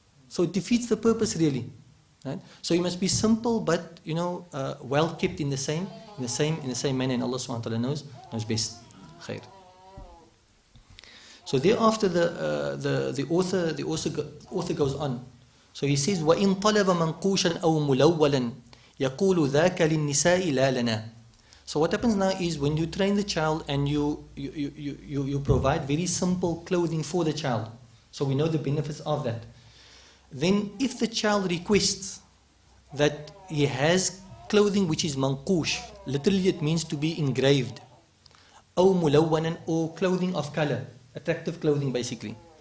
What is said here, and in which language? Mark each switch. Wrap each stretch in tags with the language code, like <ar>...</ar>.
<en>So it defeats the purpose really. Right? So you must be simple but well kept in the same manner, and Allah SWT knows best. Khair. So thereafter the author goes on. So he says,</en> <ar>وَإِن طَلَبَ مَنْقُوشًا أَوْ مُلَوَّلًا يَقُولُ ذَاكَ لِلنِّسَاءِ لَا لَنَا.</ar> <en>So what happens now is, when you train the child and you provide very simple clothing for the child, so we know the benefits of that. Then if the child requests that he has clothing which is manqush, literally it means to be engraved,</en> <ar>أو ملونا,</ar> <en>or clothing of color, attractive clothing basically.</en>